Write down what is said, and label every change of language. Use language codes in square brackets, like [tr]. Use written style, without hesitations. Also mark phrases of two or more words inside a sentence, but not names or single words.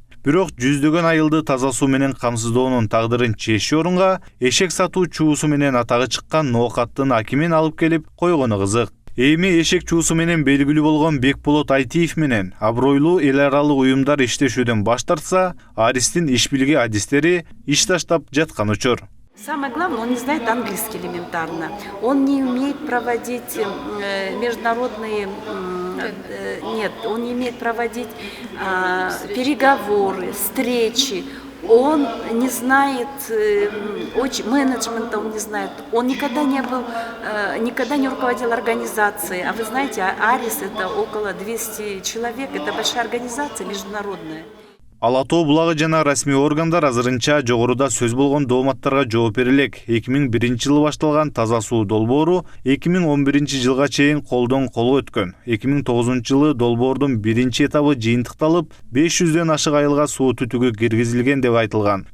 [ky] Бирок жүздөгөн айылды таза суу менен камсыздоонун тагдырын чечүү орунга эшек сатуу чуусу менен атагы чыккан ноокаттын акимин алып келип койгону кызык. Эми эшек чуусу менен белгилүү болгон Бекболот Айтиев менен абройлуу эл аралык уюмдар иштешүүдөн баш тартса, Аристин иш билги адистери иш таштап жаткан учур. [ru] Самое главное, он не знает английский элементарно. Он не умеет проводить международные... Нет, он не умеет проводить переговоры, встречи. Он не знает менеджмента, он не знает. Он никогда не был, никогда не руководил организацией. А вы знаете, Арис это около 200 человек, это большая организация международная. [ky] Ала Тоо булагы жана расмий органдар азырынча жогоруда сөз болгон дооматтарга жооп берилек. 2001-жылы башталган таза суу долбоору 2011-жылга чейин колдон колго өткөн. 2009-жылы долбоордун биринчи этабы жыйынтыкталып, 500дөн ашык айылга суу түтүгү киргизилген деп айтылган.